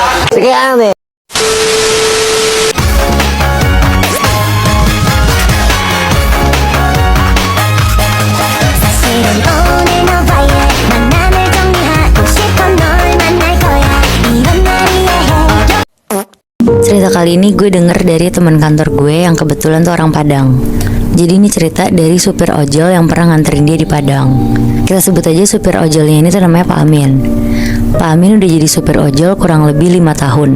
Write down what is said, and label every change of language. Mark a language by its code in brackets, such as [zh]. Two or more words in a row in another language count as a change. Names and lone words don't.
[id] Kayak aneh. [ko] 사실은 오늘 너와의 만남을 정리하고 싶어 널 만날 거야 이런 날이야 [id] Cerita kali ini gue denger dari teman kantor gue yang kebetulan tuh orang Padang. Jadi ini cerita dari supir ojol yang pernah nganterin dia di Padang. Kita sebut aja supir ojolnya ini tuh namanya Pak Amin. Pak Amin udah jadi supir ojol kurang lebih 5 tahun.